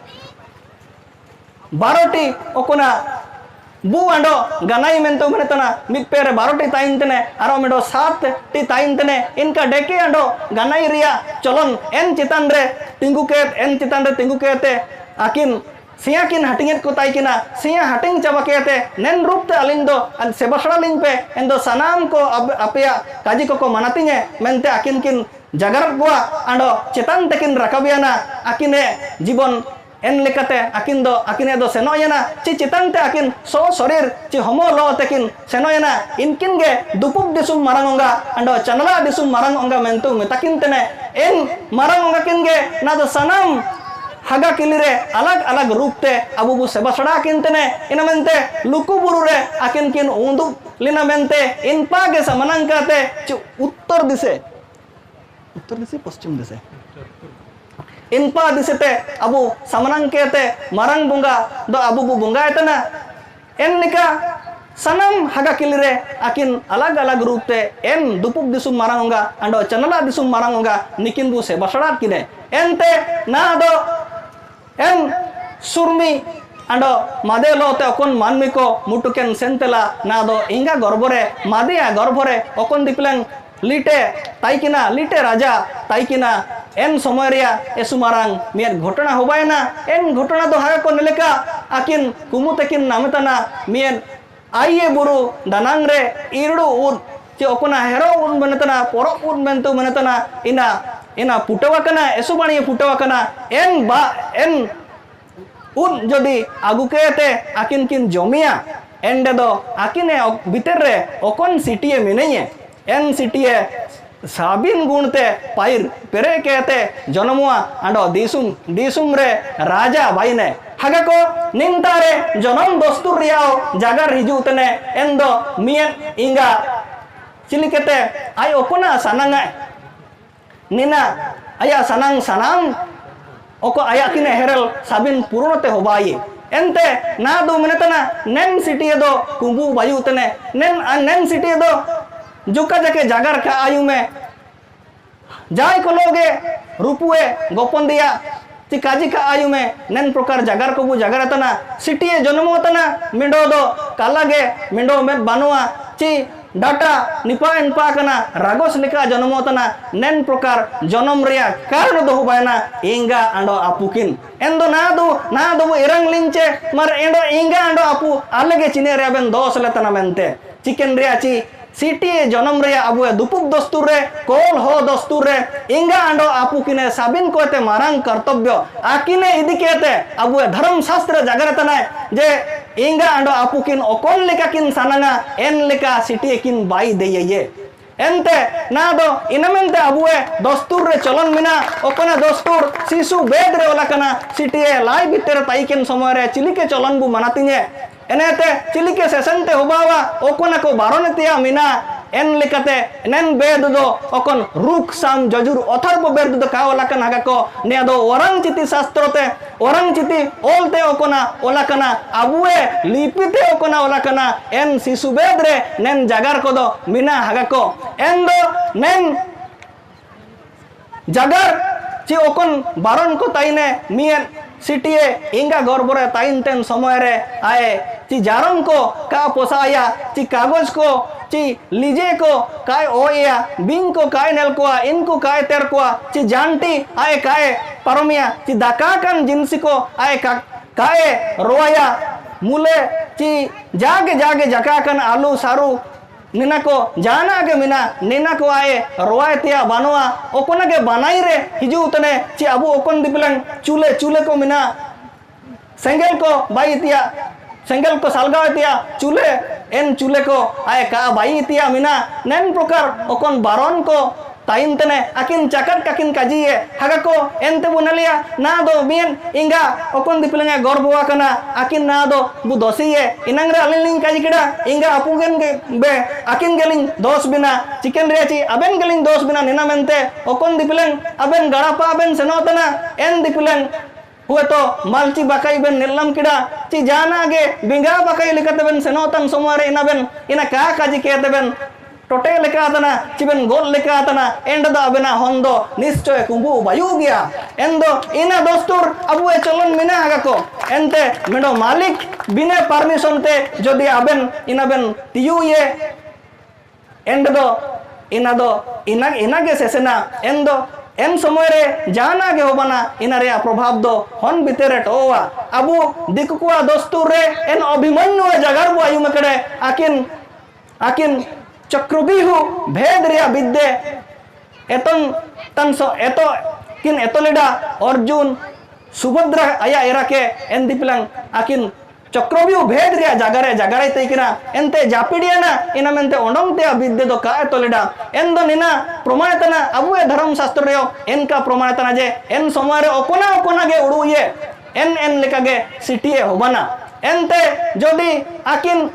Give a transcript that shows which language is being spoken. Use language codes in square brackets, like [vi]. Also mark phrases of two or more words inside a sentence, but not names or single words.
[hoc] 12टी ओकोना बू अंडो गनाई मेंतो मनेतना मिद पेरे 12टी ताइन तने आरो मेडो 7टी ताइन तने इनका डेके अंडो गनाई रिया चलन एन चितान रे तिंगु केते आकिन सिया किन हटिंग को ताइकिना सिया हटिंग चाबा केते नेन रूप ते अलिंग दो सेबसड़ा लिंग पे एन दो सनाम को अपेया काजी को मनातिंगे मेंते आकिन किन जगर बुआ अंडो चितान तेकिन रकाबियाना आकिने जीवन एन लेकाते आकिन दो आकिने दो सेनोयना ची चितानते आकिन सो शरीर ची होमो लो तेकिन सेनोयना इनकिन गे दुपुक दिसुम मारंगोंगा अंडो चनला दिसुम मारंगोंगा मेंतु मेताकिन तने एन मारंगोंगा किन गे ना दो सनाम हागा किलिरे अलग अलग रूप ते अबू बु सेबसड़ा किन तने इना मेंते लुकु बुरु रे आकिन किन उंदु लिना मेंते इन पागे समनंकाते ची उत्तर दिसे पश्चिम दिसे इनपा दिसते अबू समनंग केते मारंग बुंगा दो अबू बु बुंगा एतना एन निका सनम हागा किलिरे आकिन अलग अलग रूप ते एन दुपुक दिसुम मारंगोंगा अंडो चनला दिसुम मारंगोंगा निकिन बु से बसड़ात किने एनते ना दो एन सुरमी अंडो मादे लोते ओकन मानमी को मुटुकेन सेंतेला ना दो इंगा गर्भरे मादिया गर्भरे ओकन दिपलें लिटे ताइकिना लिटे राजा ताइकिना एन समय रिया एसुमारांग मियत घटना होबायना एन घटना दो हागा को नेलेका आकिन कुमुतेकिन नामेताना मियत आइए बुरु दानांग रे इरडू उद चे ओकना हेरो उद बनेतना पोरो उद मेंतु बनेतना इना पुटवाकना एसुबाणी पुटवाकना एन उद जदि आगु केते आकिन किन जमिया एंडे दो आकिने भीतर रे ओकन सिटिए मिनेये एन सिटिए साबिन गुणते पाइर पेरे केते जनमुआ अंडो दिसुम रे राजा भाईने हागा को निंतारे जनम दस्तूर रियाओ जागर हिजुतने एंदो मियन इंगा चिलिकेते आई ओकोना सनांगा निना आया सनांग ओको आया किने हेरल साबिन पुरोनते होबाई एंते ना दो मिनेतना नेन सिटिए दो कुंबू बायुतने नेन सिटिए दो जुका जाके जागर का आयु में जाय को लोगे रूपुए गोपन दिया ती काजी का आयु में नेन प्रकार जागर को बु जागर तना सिटिए जन्मो तना मिंडो दो कालागे मिंडो में बानुआ ची डाटा निपा इनपा कना रागोस लिका जन्मो तना नेन प्रकार जन्म रिया कारण दो हुबायना इंगा अंडो आपुकिन एंदो ना दो इरंग लिंचे मर एंडो इंगा अंडो आपु अलगे चिने रे बेन दोस लेतना मेंते चिकन रिया ची सिटी जनम रे अबु दुपुक दस्तूर रे कोल हो दस्तूर रे इंगा अंडो आपु किने साबिन कोते मारंग कर्तव्य आकिने इदी केते अबु धर्म शास्त्र जागरतना जे इंगा अंडो आपु किन ओकोन लेका किन सनाना एन लेका सिटी किन बाई देये एंते ना दो इनमेंते अबुए दस्तूर रे चलन मिना ओकना दस्तूर शिशु बेद रे ओलाकना सिटी लाई भीतर ताइकिन समय रे चिलिके चलन बु मनातिने एनेते चिलिके सेसनते होबावा ओकना को बारोनेतिया मिना एन लेकाते नेन बेद दो ओकन रुक साम जजुर अथर्व बेद दो कावलाकन हागा को ने दो वरंग चिति शास्त्रते वरंग चिति ओलते ओकना ओलाकना अबुए लिपिते ओकना ओलाकना एन शिशु बेद रे नेन जागार को दो मिना हागा को एन दो नेन jagar ci okon baron ko taine mien sitie inga gorbore tain ten somoyre ae ci jaron ko ka posaya ci kagos ko ci लीजे को काय ओया बिंग को काय नेल को इनको काय तेर को ची जानटी आए काय परमिया ची दाकाकन जिनसी को आए काय रोया मुले ची जागे जागे जकाकन आलू सारू निना को जाना के मिना निना को आए रोयतिया बनवा ओकोना के बनाई रे हिजू तने ची अबू ओकोन दिपलन चूल्हे चूल्हे को मिना सेंगल को बाई तिया सेंगल को सालगावतिया चूल्हे एन चूल्हे को आए का बाई तिया मिना नैन प्रकार ओकोन बारोन को ताइन तने akin cakar kakin kaji ye hagako ente bunaliya na do bien inga okon dipilenga gorboa kana akin na do bu dosi ye inangra alin kaji kida inga apugen ge be akin geling dos bina chicken rechi aben geling dos bina nina mente okon dipilen aben garapa aben senotana en dipilen हुए तो मालची बाकाई बेन निलम किड़ा ची जाना गे बिंगा बाकाई लिखते बेन सेनोतन सोमवारे इना बेन इना का काजी कहते बेन टोटे लेका आतना चिबेन गोल लेका आतना एंड दा बेना होंदो निश्चय कुंबू बायु गया एंदो इना दोस्तुर अबुए चलन मिना हागको एंते मेडो मालिक बिना परमिशन ते जदि आबेन इना बेन तियु ये एंड दो इना के सेसेना एंदो एन समय रे जाना के होबाना इना रे प्रभाव दो हन बितेरे टोवा अबु दिकुआ दोस्तुर रे एन अभिमन्यु जगर बु आयु मकड़े आकिन चक्रबिहु भेद रिया विद्ये एतन तनसो एतो किन एतोलेडा अर्जुन सुभद्रा आया एराके एन दिपलंग आकिन चक्रबिहु भेद रिया जगारे तैकिना एनते जापिडियाना इना मेनते ओंडोंगते विद्ये दो का एतोलेडा एन दो निना प्रमाणतना अबुए धर्म शास्त्र रे एन का प्रमाणतना जे एन समय रे ओकोना गे उडुये एन लेका गे सिटिए होबाना एनते जदि आकिन